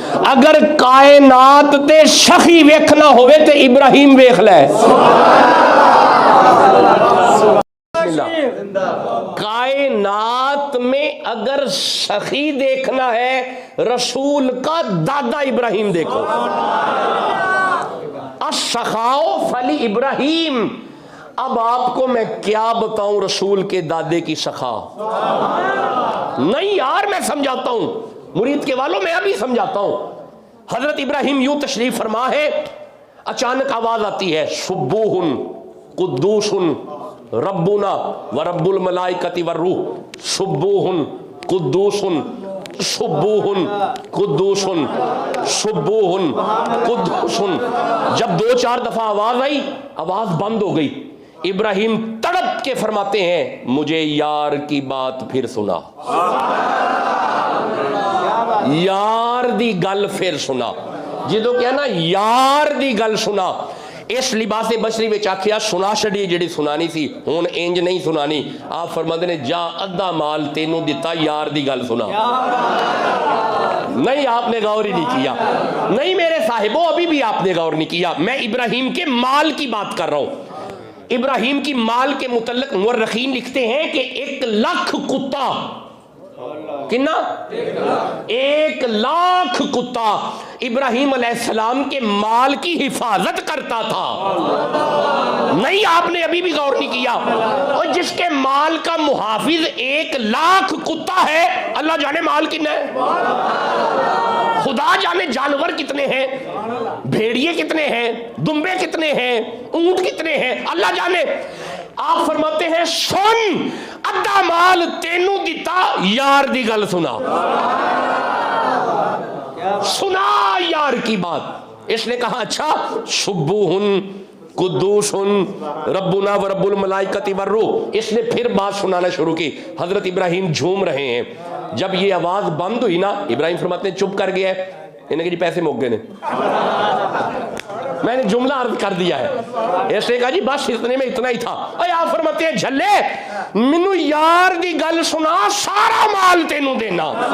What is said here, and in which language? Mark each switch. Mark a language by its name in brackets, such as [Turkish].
[Punjabi] اگر کائنات تے سخی ویکھنا ہوئے تے ابراہیم ویکھ لے. [Urdu] کائنات میں اگر سخی دیکھنا ہے رسول کا دادا ابراہیم دیکھو. [Arabic] السخاء فلی ابراہیم. [Urdu] اب آپ کو میں کیا بتاؤں رسول کے دادے کی سخا؟ نہیں یار, میں سمجھاتا ہوں مرید کے والوں, میں ابھی سمجھاتا ہوں. حضرت ابراہیم یوں تشریف فرما ہے, اچانک آواز آتی ہے [Arabic] سبوح قدوس ربنا ورب الملائکۃ والروح. سبوح قدوس سبوح قدوس سبوح قدوس. [Urdu] جب 2-4 دفعہ آواز آئی, آواز بند ہو گئی. ابراہیم تڑپ کے فرماتے ہیں مجھے یار کی بات پھر سنا, [Punjabi] یار دی گل پھر سنا. جدو کہنا یار دی گل سنا, اس لباس بشری میں آکھیا سنا چھڑی جڑی سنانی سی, ہن انج نہیں سنانی. آپ فرماتے نے جا ادھا مال تینوں دیتا, یار دی گل سنا. [Urdu] نہیں, آپ نے غور ہی نہیں کیا. نہیں میرے صاحبوں, ابھی بھی آپ نے غور نہیں کیا. میں ابراہیم کے مال کی بات کر رہا ہوں. ابراہیم کی مال کے متعلق مورخین لکھتے ہیں کہ 1,00,000 کتا. کتنا؟ 1,00,000 کتا ابراہیم علیہ السلام کے مال کی حفاظت کرتا تھا. نہیں, آپ نے ابھی بھی غور نہیں کیا. اور جس کے مال کا محافظ 1,00,000 کتا ہے, اللہ جانے مال کتنا ہے, خدا جانے جانور کتنے ہیں, بھیڑیے کتنے ہیں, دمبے کتنے ہیں, اونٹ کتنے ہیں, اللہ جانے. [Punjabi] آپ فرماتے ہیں سن ادھا مال تینوں دیتا, یار دی گل سنا. [Urdu] سنا یار کی بات. اس نے کہا اچھا [Arabic] سبوح قدوس ربنا ورب الملائکۃ والروح. [Urdu] اس نے پھر بات سنانا شروع کی. حضرت ابراہیم جھوم رہے ہیں. جب یہ آواز بند ہوئی نا, ابراہیم فرماتے ہیں چپ کر گیا ہے. انہیں کہ جی پیسے موک گئے نے, میں نے جملہ عرض کر دیا ہے. اس نے کہا جی بس اتنے میں اتنا ہی تھا. [Punjabi] اے آپ فرماتے ہیں جھلے منو یار دی گل سنا, سارا مال تینوں دینا.